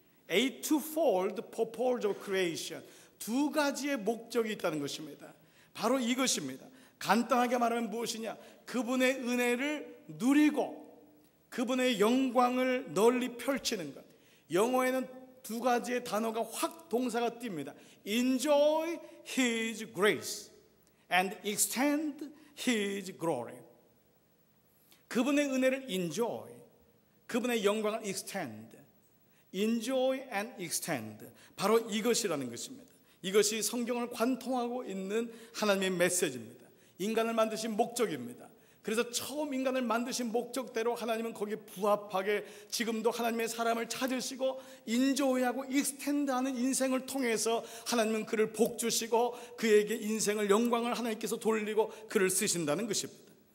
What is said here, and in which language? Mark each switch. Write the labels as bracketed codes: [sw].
[en] A twofold purpose of creation, [ko] 두 가지의 목적이 있다는 것입니다. 바로 이것입니다. 간단하게 말하면 무엇이냐? 그분의 은혜를 누리고 그분의 영광을 널리 펼치는 것. 영어에는 두 가지의 단어가 확 동사가 띕니다. [en] Enjoy His grace and extend His glory. [ko] 그분의 은혜를 enjoy, 그분의 영광을 extend. [en] Enjoy and extend. [ko] 바로 이것이라는 것입니다. 이것이 성경을 관통하고 있는 하나님의 메시지입니다. 인간을 만드신 목적입니다. 그래서 처음 인간을 만드신 목적대로 하나님은 거기에 부합하게 지금도 하나님의 사람을 찾으시고 인조하고 익스텐드하는 인생을 통해서 하나님은 그를 복주시고 그에게 인생을 영광을 하나님께서 돌리고 그를 쓰신다는 것입니다.